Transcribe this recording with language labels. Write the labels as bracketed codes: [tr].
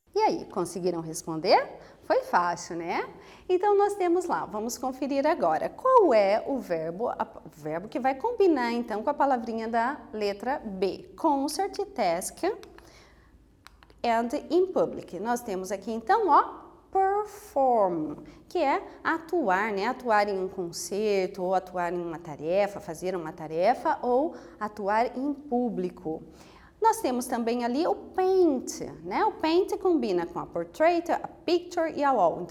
[pt] aí, conseguiram responder? Foi fácil, né? Então, nós temos lá, vamos conferir agora, qual é o verbo que vai combinar, então, com a palavrinha da letra B. [en] Concert, task and in public. [pt] Nós temos aqui, então, ó, perform, que é atuar, né? Atuar em um concerto, ou atuar em uma tarefa, fazer uma tarefa, ou atuar em público. Nós temos também ali o paint, né? O paint combina com a portrait, a picture e a wall.